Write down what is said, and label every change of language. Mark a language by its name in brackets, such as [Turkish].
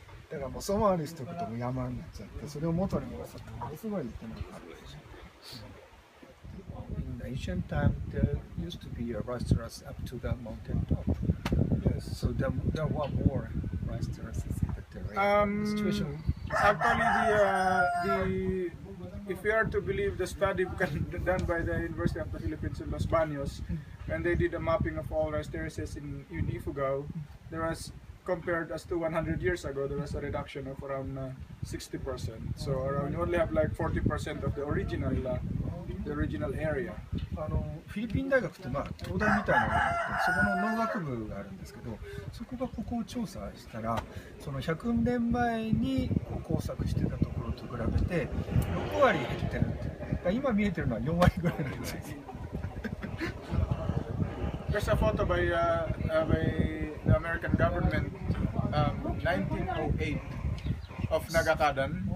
[Japanese] だからもうそのままにしておくともう山になっちゃって、それを元に戻すってものすごい手間がかかるでしょ。 [English] In ancient time, there used to be a rice terrace up to the mountain top. Yes, so there were more rice terraces in the terrain. The situation actually, if we are to believe the study done by the University of the Philippines in Los Baños, when they did a mapping of all rice terraces in Ifugao, there was, compared as to 100 years ago, there was a reduction of around 60%. So around, you only have like 40% of the original area. [Japanese] フィリピン大学って東大みたいなのがあって、そこの農学部があるんですけど、そこがここを調査したら、その100年前に工作してたところと比べて6割減ってるって。だから今見えてるのは4割ぐらいなんですよ。 [English] There's a photo by the American government, 1908, of Nagakadan.